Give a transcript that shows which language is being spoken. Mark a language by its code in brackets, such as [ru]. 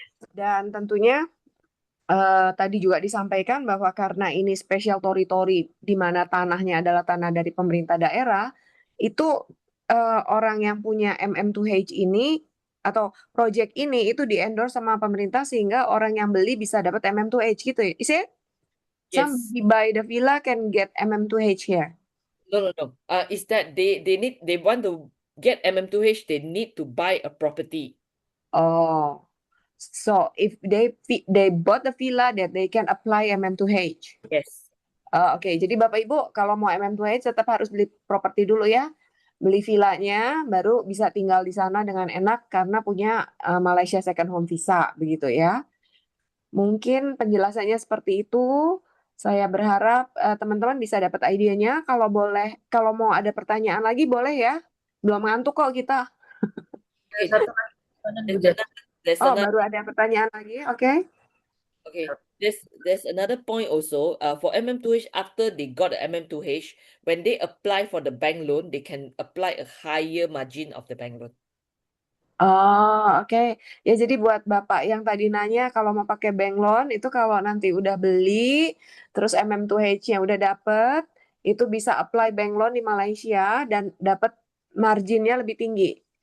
[id] Dan tentunya tadi juga disampaikan bahwa karena ini [en] special territory [id] di mana tanahnya adalah tanah dari pemerintah daerah, itu orang yang punya MM2H ini atau project ini itu di-endorse sama pemerintah sehingga orang yang beli bisa dapat MM2H gitu ya. [en] Is it? Yes. Somebody buy the villa can get MM2H here. No. Is that they want to get MM2H, they need to buy a property. Oh, So if they bought the villa, that they can apply MM2H. Yes. [id] Oke, jadi Bapak Ibu kalau mau MM2H tetap harus beli properti dulu ya. Beli villanya baru bisa tinggal di sana dengan enak karena punya Malaysia Second Home Visa begitu ya. Mungkin penjelasannya seperti itu. Saya berharap teman-teman bisa dapat idenya. Kalau boleh, kalau mau ada pertanyaan lagi boleh ya. Belum ngantuk kok kita. [en] Okay. [id] Satu lagi pertanyaan Bu [en] There's Jas. another, there's Oh, another [id] baru ada pertanyaan lagi. Oke. [en] okay. There's another point also. For MM2H, after they got the MM2H, when they apply for the bank loan, they can apply a higher margin of the bank loan. [id] Oh, oke. Ya, jadi buat Bapak yang tadi nanya kalau mau pakai bank loan, itu kalau nanti udah beli, terus MM2H-nya udah dapet, itu bisa apply bank loan di Malaysia dan dapat marginnya lebih tinggi.